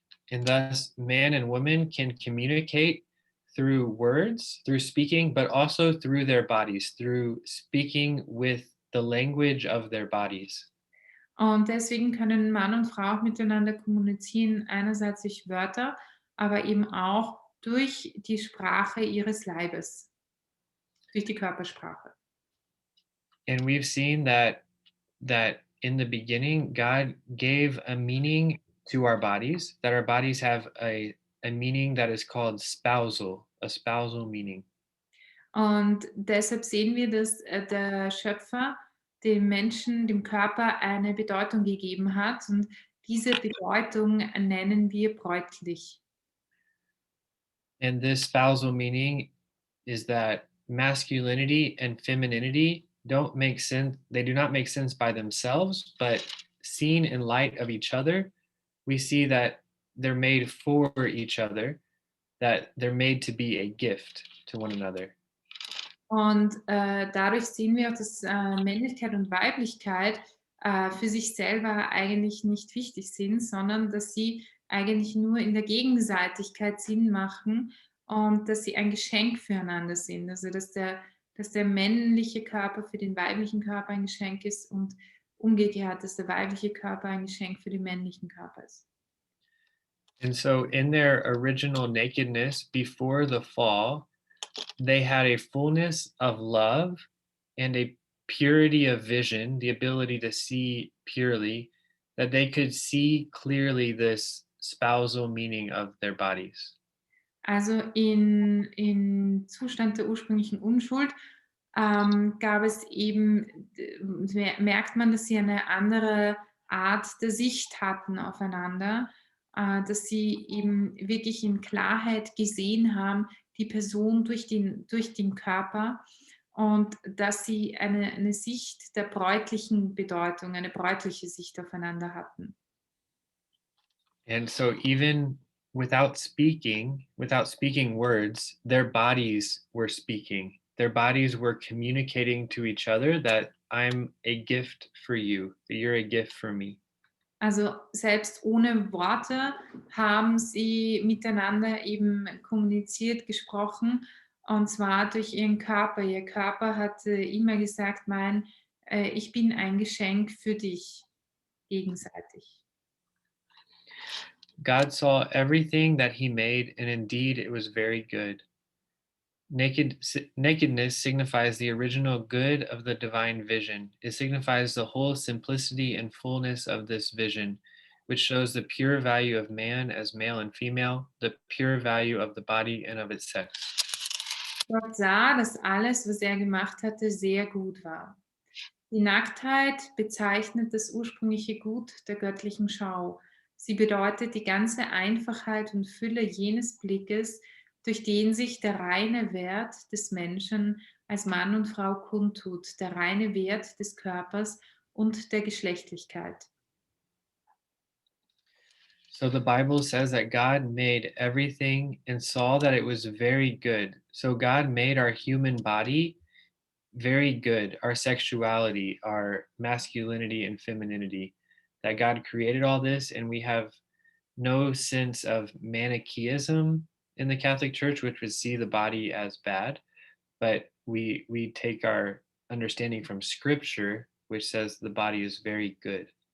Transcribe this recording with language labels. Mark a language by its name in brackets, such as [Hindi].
[English] And thus, man and woman can communicate through words, through speaking, but also through their bodies, through speaking with the language of their bodies. [German] Und deswegen können Mann und Frau auch miteinander kommunizieren, einerseits durch Wörter, aber eben auch durch die Sprache ihres Leibes, durch die Körpersprache. [English] And we've seen that in the beginning, God gave a meaning to our bodies, that our bodies have a meaning that is called spousal, a spousal meaning. [German] Und deshalb sehen wir, dass der Schöpfer dem Menschen, dem Körper eine Bedeutung gegeben hat. Und diese Bedeutung nennen wir bräutlich. [English] And this spousal meaning is that masculinity and femininity don't make sense. They do not make sense by themselves, but seen in light of each other, we see that they're made for each other, that they're made to be a gift to one another. [German] Und dadurch sehen wir auch, dass Männlichkeit und Weiblichkeit für sich selber eigentlich nicht wichtig sind, sondern dass sie eigentlich nur in der Gegenseitigkeit Sinn machen und dass sie ein Geschenk füreinander sind. Also dass der männliche Körper für den weiblichen Körper ein Geschenk ist und umgekehrt, dass der weibliche Körper ein Geschenk für den männlichen Körper ist. [English] And so, in their original nakedness before the fall, they had a fullness of love and a purity of vision, the ability to see purely, that they could see clearly this spousal meaning of their bodies. [German] Also in Zustand der ursprünglichen Unschuld gab es eben, merkt man, dass sie eine andere Art der Sicht hatten aufeinander, dass sie eben wirklich in Klarheit gesehen haben, die Person durch den Körper und dass sie eine Sicht der bräutlichen Bedeutung, eine bräutliche Sicht aufeinander hatten. [English] And so, even without speaking words, their bodies were speaking. Their bodies were communicating to each other that I'm a gift for you, that you're a gift for me. [German] Also selbst ohne Worte haben sie miteinander eben kommuniziert, gesprochen, und zwar durch ihren Körper. Ihr Körper hatte immer gesagt, ich bin ein Geschenk für dich, gegenseitig. [English] God saw everything that he made, and indeed it was very good. Nakedness signifies the original good of the divine vision. It signifies the whole simplicity and fullness of this vision, which shows the pure value of man as male and female, the pure value of the body and of its sex. [German] Gott sah, dass alles, was er gemacht hatte, sehr gut war. Die Nacktheit bezeichnet das ursprüngliche Gut der göttlichen Schau. Sie bedeutet die ganze Einfachheit und Fülle jenes Blickes, durch den sich der reine Wert des Menschen als Mann und Frau kundtut, der reine Wert des Körpers und der Geschlechtlichkeit. [English] So the Bible says that God made everything and saw that it was very good. So God made our human body very good, our sexuality, our masculinity and femininity. That God created all this, and we have no sense of Manichaeism in the Catholic Church, which would see the body as bad, but we take our understanding from Scripture, which says the body is very good.